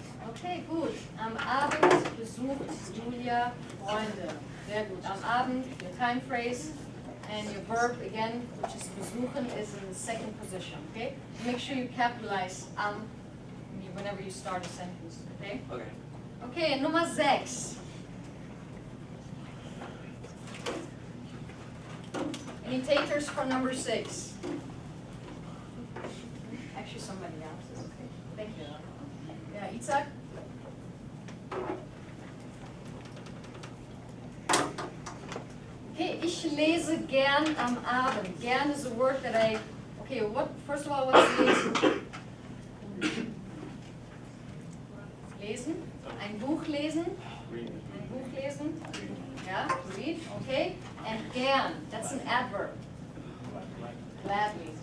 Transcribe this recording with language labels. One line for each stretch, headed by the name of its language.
German: Okay, gut. Am Abend besucht Julia Freunde. Sehr gut.
English: Am Abend, your time phrase, and your verb again, which is besuchen, is in the second position, okay? Make sure you capitalize am whenever you start a sentence, okay? Okay.
German: Okay, Nummer 6.
English: Any takers for number 6? Actually, somebody else is okay. Thank you. Yeah, Itzhak?
German: Okay, ich lese gern am Abend.
English: Gern is a word that okay, first of all, what's lesen?
German: Lesen? Ein Buch lesen? Ein Buch lesen?
English: Yeah, read, okay. And gern, that's an adverb. Gladly.